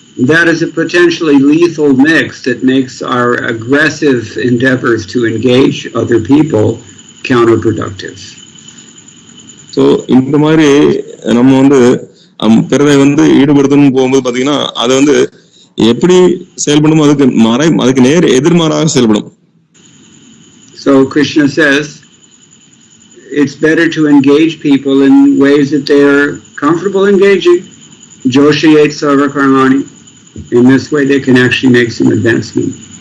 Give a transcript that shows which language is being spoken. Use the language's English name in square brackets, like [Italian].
[English] That is a potentially lethal mix that makes our aggressive endeavors to engage other people counterproductive. So [Tamil] இந்த மாதிரி நம்ம வந்து பிறரை வந்து ஈடுபடுத்தணும் போகும்போது பாத்தீங்கன்னா அது வந்து எப்படி செயல்படும் அதுக்கு நேர் எதிர்மாறாக செயல்படும். [English] So Krishna says it's better to engage people in ways that they are comfortable engaging. [Sanskrit] Joshiyet sarva karmani. [English] In this way they can actually make some advancement.